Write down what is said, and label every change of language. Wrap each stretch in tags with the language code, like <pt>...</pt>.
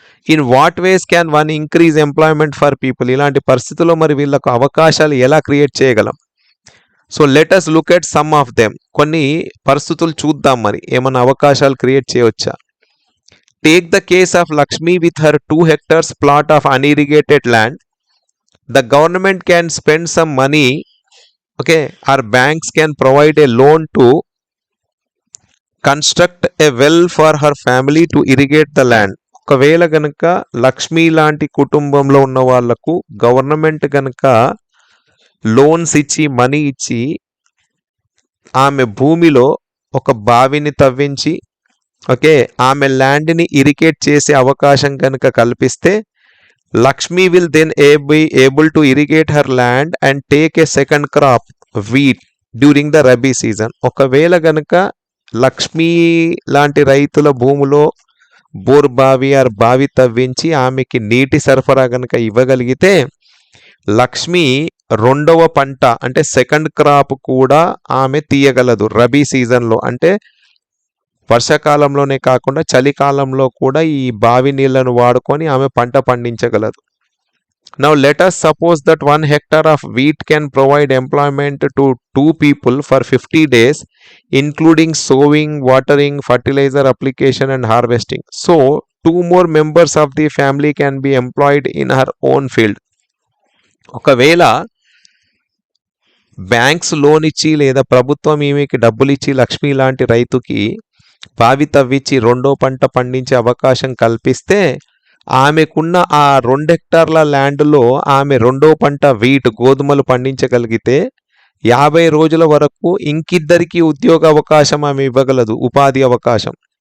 <en>In what ways can one increase employment for people.</en> <te>ఇలాంటి పరిస్థితుల్లో మరి వీళ్ళకు అవకాశాలు ఎలా క్రియేట్ చేయగలం.</te> <en>So let us look at some of them.</en> <te>కొన్ని పరిస్థితులు చూద్దాం, మరి ఏమైనా అవకాశాలు క్రియేట్ చేయవచ్చా.</te> <en>Take the case of Lakshmi with her 2 hectares plot of unirrigated land. The government can spend some money, okay, or banks can provide a loan to construct a well for her family to irrigate the land.</en> <te>ఒకవేళ గనక లక్ష్మి లాంటి కుటుంబంలో ఉన్న వాళ్లకు government గనక loans ఇచ్చి money ఇచ్చి ఆమె భూమిలో ఒక బావిని తవ్వించి, ఓకే, ఆమె ల్యాండ్ని ఇరిగేట్ చేసే అవకాశం కనుక కల్పిస్తే,</te> <en>Lakshmi will then be able to irrigate her land and take a second crop, wheat, during the rabi season.</en> <te>ఒకవేళ గనక లక్ష్మి లాంటి రైతుల భూమిలో బోర్ బావి ఆర్ బావి తవ్వించి ఆమెకి నీటి సరఫరా గనక ఇవ్వగలిగితే, లక్ష్మి రెండవ పంట అంటే సెకండ్ క్రాప్ కూడా ఆమె తీయగలదు రబీ సీజన్లో. అంటే వర్షాకాలంలోనే కాకుండా చలికాలంలో కూడా ఈ బావి నీళ్లను వాడుకొని ఆమె పంట పండించగలదు.</te> <en>Now let us suppose that 1 hectare of wheat can provide employment to 2 people for 50 days, including sowing, watering, fertilizer application and harvesting. So 2 more members of the family can be employed in her own field.</en> <te>ఒకవేళ banks loan ఇచ్చి లేదా ప్రభుత్వం ఈమెకి డబ్బులు ఇచ్చి లక్ష్మి లాంటి రైతుకి బావి తవ్వించి రెండో పంట పండించే అవకాశం కల్పిస్తే, ఆమెకున్న ఆ 2 హెక్టార్ల ల్యాండ్లో ఆమె రెండో పంట వీట్ గోధుమలు పండించగలిగితే 50 రోజుల వరకు ఇంకిద్దరికి ఉద్యోగ అవకాశం ఆమె ఇవ్వగలదు, ఉపాధి అవకాశం.</te>